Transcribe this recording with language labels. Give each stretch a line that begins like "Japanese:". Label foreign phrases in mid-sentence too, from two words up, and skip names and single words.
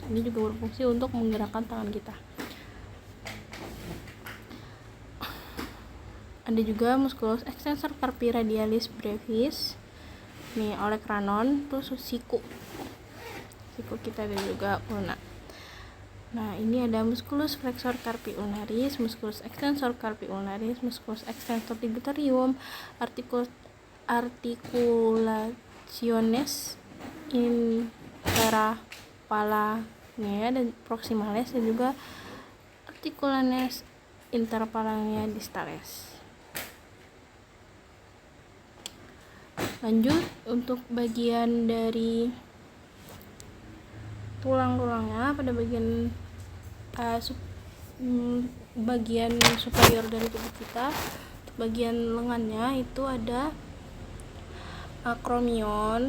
Indonesian: Ini juga berfungsi untuk menggerakkan tangan kita. Ada juga
Latin: musculus extensor carpi radialis brevis.
Indonesian: Nih olecranon tuh siku kita, dan juga ulna. Nah, ini ada
Latin: musculus flexor carpi ulnaris, musculus extensor carpi ulnaris, musculus extensor digitorum, articulationes interphalangia dan proximales,
Indonesian: dan juga
Latin: articulationes interphalangia distales.
Indonesian: Lanjut untuk bagian dari tulang-tulangnya. Pada bagian superior dari tubuh kita, bagian lengannya itu ada akromion.